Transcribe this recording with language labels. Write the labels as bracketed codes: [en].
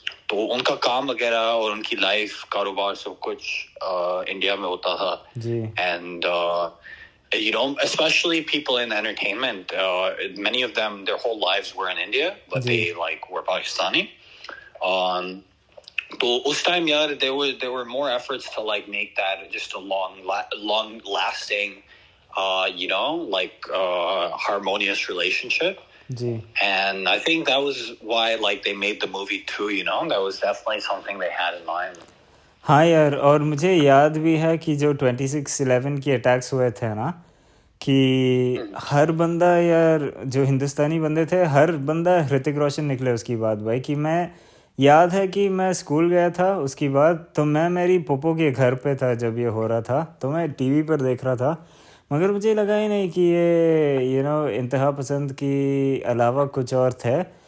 [hi] तो उनका काम वगैरह और उनकी लाइफ कारोबार सब कुछ इंडिया में होता था. [en] And you know, especially people in entertainment, many of them their whole lives were in India, but they like were Pakistani. [hi] तो उस time यार [en] there were more efforts to like make that just a long lasting you know like harmonious relationship. And I think that was why like they made the movie too, you know, that was definitely something they had in mind. [hi] हाँ यार, और मुझे याद भी है कि जो 26/11 की अटैक्स हुए थे ना, कि हर बंदा यार जो हिंदुस्तानी बंदे थे हर बंदा ऋतिक रोशन निकले उसकी बात भाई. कि मैं याद है कि मैं स्कूल गया था उसकी बाद, तो मैं मेरी पोपो के घर पे था जब ये हो रहा था, तो मैं टीवी पर देख रहा था, मगर मुझे लगा ही नहीं कि ये इंतहा पसंद की अलावा कुछ और थे.